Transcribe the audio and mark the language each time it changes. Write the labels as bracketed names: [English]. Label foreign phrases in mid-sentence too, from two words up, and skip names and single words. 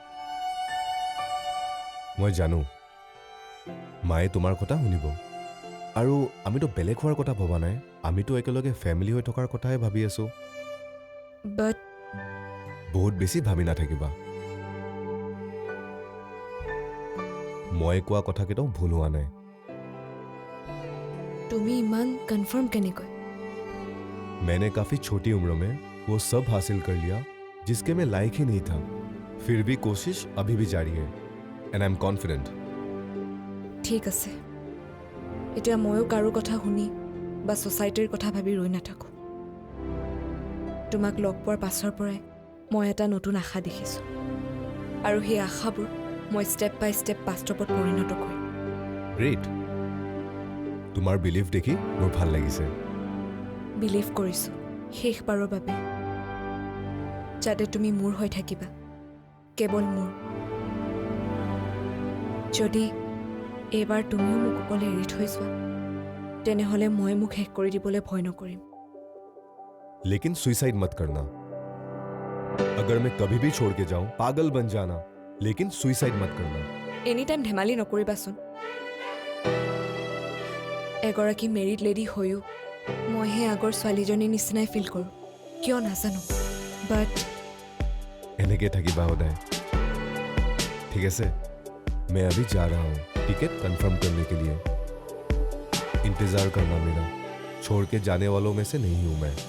[Assamese] মই জানো মায়ে তোমাৰ কথা শুনিব, আৰু আমিতো বেলেগ হোৱাৰ কথা ভবা নাই, আমিতো একেলগে ফেমিলি হৈ থকাৰ কথাহে ভাবি আছো। বাট বহুত বেছি ভাবি নাথাকিবা। মই কোৱা কথাকেইটাও ভুল হোৱা নাই। তুমি ইমান কনফাৰ্ম কেনেকৈ? [Hindi] मैंने काफी छोटी उम्र में वो सब हासिल कर लिया जिसके में लायक ही नहीं था, फिर भी कोशिश अभी भी जारी है [English] and I am confident. [Assamese] ঠিক আছে, এতিয়া ময়ো কাৰো কথা শুনি বা ছ'চাইটিৰ কথা ভাবি ৰৈ নাথাকোঁ। তোমাক লগ পোৱাৰ পাছৰ পৰাই মই এটা নতুন আশা দেখিছোঁ, আৰু সেই আশাবোৰ মই [English] step by step [Assamese] বাস্তৱত পৰিণত কৰিম। গ্ৰেট, তোমাৰ বিলিভ দেখি মোৰ ভাল লাগিছে। বিলিভ কৰিছোঁ শেষবাৰৰ বাবে যাতে তুমি মোৰ হৈ থাকিবা, কেৱল মোৰ। যদি এইবাৰ তুমিও মোক অকলে এৰি থৈ যোৱা, তেনেহ'লে মই মোক শেষ কৰি দিবলৈ ভয় নকৰিম। [Hindi] लेकिन सुसाइड मत करना। अगर मैं कभी भी छोड़ के जाऊं, पागल बन जाना, लेकिन सुसाइड मत करना। [English] any time [Assamese] ধেমালি নকৰিবাচোন। এগৰাকী [English] married lady [Assamese] হৈও মই সেই আগৰ ছোৱালীজনীৰ নিচিনাই ফিল কৰোঁ, কিয় নাজানো। বাট এনেকে থাকিবা সদায়। [Hindi] ठीक है से मैं अभी जा रहा हूँ टिकट कंफर्म करने के लिए। इंतजार करना मेरा, छोड़ के जाने वालों में से नहीं हूं मैं।